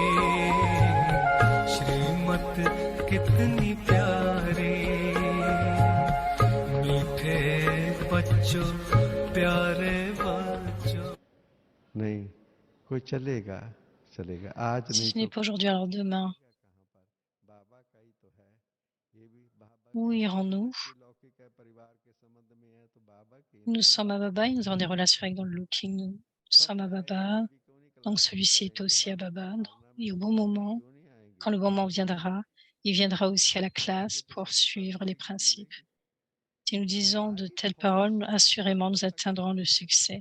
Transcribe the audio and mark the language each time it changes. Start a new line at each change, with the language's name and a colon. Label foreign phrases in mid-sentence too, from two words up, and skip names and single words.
Hindi: श्रीमत कितनी प्यारी मीठे बच्चों प्यारे बच्चों नहीं कोई चलेगा चलेगा आज
French: Si
Hindi: नहीं
French: ce n'est
Hindi: तो
French: pas aujourd'hui, alors demain,
Hindi: बाबा का ही तो है ये भी बाबा
French: où irons-nous?
Hindi: के लौकिक है परिवार के संबंध में है तो बाबा के
French: Nous sommes à Baba et nous avons des relations avec dans le looking. Nous sommes à Baba, donc celui-ci est aussi à Baba. Et au bon moment, quand le bon moment viendra, il viendra aussi à la classe pour suivre les principes. Si nous disons de telles paroles, assurément nous atteindrons le succès.